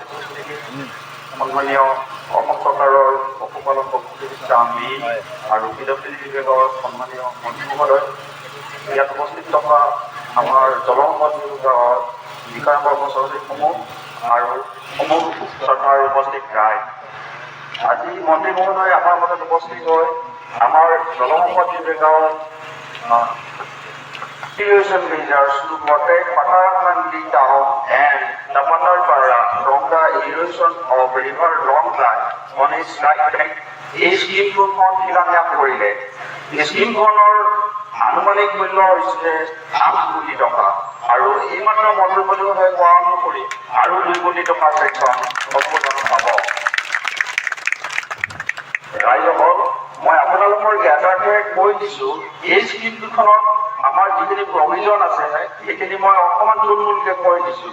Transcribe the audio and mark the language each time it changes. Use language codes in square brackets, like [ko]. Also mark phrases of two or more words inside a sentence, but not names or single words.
[as] উপস্থিতি সন্মানীয় অসম চৰকাৰৰ পশুপালন প্ৰতিষ্ঠা আইন আৰু PWD বিভাগৰ সন্মানীয় মন্ত্ৰী মহোদয়, ইয়াত উপস্থিত থকা আমাৰ জলসম্পদ বিভাগৰ বিষয়া কৰ্মচাৰীসমূহ আৰু সমূহ চৰকাৰৰ উপস্থিত ৰায়। আজি মন্ত্ৰী মহোদয় আমাৰ মাজত উপস্থিত হৈ আমাৰ জলসম্পদ বিভাগৰ [en] irrigation measures to protect Patharakhandi town and Tapanarpara from the erosion of river Longline on its right bank. [as] এই স্কিমখন শিলান্যাস কৰিলে। স্কিমখনৰ আনুমানিক মূল্য হৈছে 8 কোটি টকা আৰু এইমাত্ৰ মন্ত্ৰী মহোদয়ে কোৱা অনুসৰি আৰু 2 কোটি টকা চেকখন সম্পূৰ্ণ পাব। ৰাইজসকল, মই আপোনালোকৰ জ্ঞাতাৰ্থে কৈ দিছোঁ, এই স্কিম দুখনত আমাৰ যিখিনি প্ৰভিজন আছে সেইখিনি মই অকণমান থুলমূলকৈ কৈ দিছোঁ।